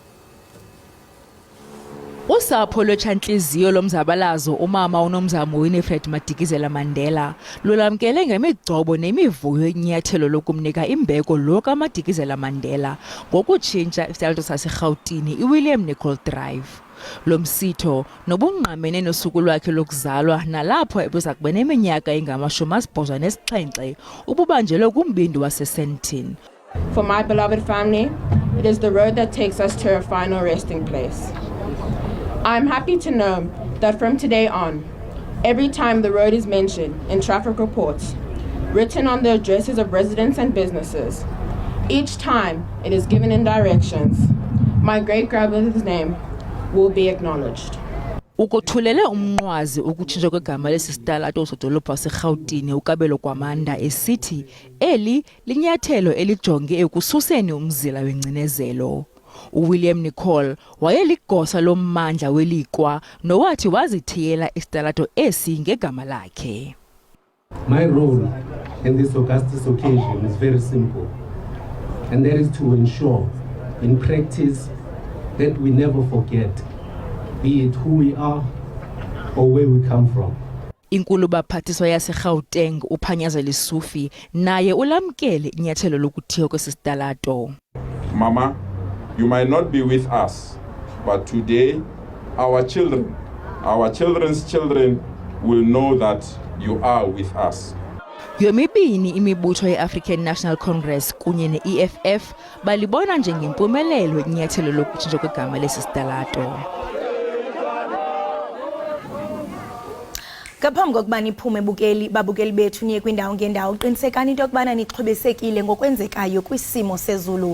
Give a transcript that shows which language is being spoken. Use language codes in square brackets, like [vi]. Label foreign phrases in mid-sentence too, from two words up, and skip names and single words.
[xh] Usapho lwetshantliziyo lomzabalazo umama unomzamo Winifred Madikizela Mandela lulamkele ngemigcobo nemivuyo inyathelo lokumnika imbeko lo kaMadikizela Mandela ngokutshintsha isitalato saseGauteng iWilliam Nicole Drive. Lo msitho nobungqamene nosuku lwakhe lokuzalwa nalapho ebuza kuba neminyaka engama-87 ububanjelwe kumbindi waseSandton. [en] For my beloved family, it is the road that takes us to our final resting place. I'm happy to know that from today on, every time the road is mentioned in traffic reports, written on the addresses of residents and businesses, each time it is given in directions, my great-grandmother's name will be acknowledged. [xh] Ukothulele umnqwazi ukutshintshwa kwegama lesisitalato sodolophu waseGauteng uKabelo Kwamanda esithi eli linyathelo elijonge ekususeni umzila wengcinezelo. uWilliam Nicole wayeligosa lommandla welikwa nowathi wazithiyela isitalato esi ngegama lakhe. [en] My role in this august occasion is very simple, and that is to ensure in practice that we never forget, be it who we are or where we come from. [xh] Inkulu baphathiswa yaseGauteng uPhanyazela Isufi naye ulamkele inyathelo lokuthiwa kwesisitalato. [en] Mama, you might not be with us, but today our children, our children's children will know that you are with us. [xh] Yomibini imibutho ye-African National Congress kunye ne-EFF balibona njengempumelelo inyathelo lokutshintshwa kwegama lesisitalato. Ngaphambi kokuba niphume babukeli bethu niye kwindawo ngendawo qinisekani into yokubana nixhobesekile ngokwenzekayo kwisimo sezulu.